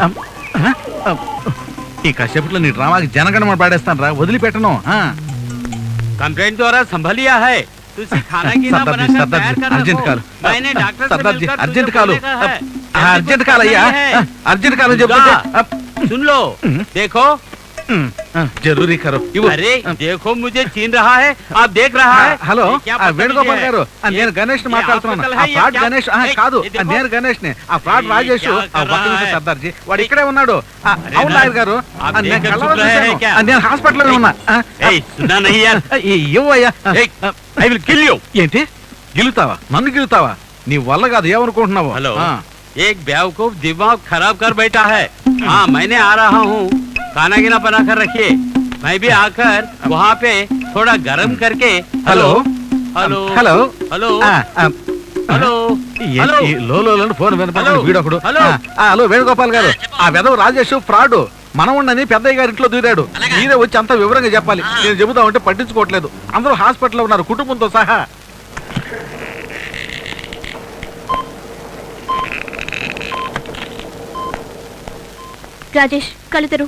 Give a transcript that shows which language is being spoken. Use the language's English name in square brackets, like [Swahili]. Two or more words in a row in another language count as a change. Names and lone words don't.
[Telugu] ఈ కాసేపట్లో నీ డ్రామాకి జనగణమని పాడేస్తాను రా, వదిలిపెట్టను. కంప్లైంట్ ద్వారా [Hindi] संभालिया है. [English] urgent call, [Telugu] సర్దార్జీ [English] urgent call, urgent call [Telugu] అయ్యా, [English] urgent call [Telugu] చెప్తే [Hindi] सुन लो, देखो जरूरी करो. अरे देखो, मुझे छीन रहा है, आप देख रहा है. [Telugu] హలో వేణుగోపాల్ గారు, నేను గణేష్ మాట్లాడుతున్నాను. ఆ ఫ్రాడ్ గణేష్ కాదు, నేను గణేష్ నే. ఆ ఫ్రాడ్ రాజేష్ సర్దార్జీ వాడు ఇక్కడే ఉన్నాడు. అవును లాయర్ గారు, నేను హాస్పిటల్ లో ఉన్నా. ఇవ్వయ్యా. [English] I will kill you. [Telugu] ఏంటి గిలుతావా? నన్ను గిలుతావా? నీ వల్ల కాదు, ఏమనుకుంటున్నావు? [Hindi] हेलो, एक बेवकूफ दिमाग खराब कर बैठा है. हाँ, मैंने आ रहा हूँ, खाना गिना बना कर रखिए. मैं भी आकर वहाँ पे थोड़ा गर्म करके. हेलो हेलो हेलो हेलो हेलो [Telugu] లో ఫోన్ వీడొకడు. హలో వేణుగోపాల్ గారు, ఆ వెధవ రాజేష్ ఫ్రాడ్ మనవుండని పెద్దయ్య గారి ఇంట్లో దూరాడు. మీరే వచ్చి అంత వివరంగా చెప్పాలి. నేను చెబుతామంటే పట్టించుకోవట్లేదు. అందరూ హాస్పిటల్లో ఉన్నారు, కుటుంబంతో సహా. రాజేష్ కళ్ళు తెరు.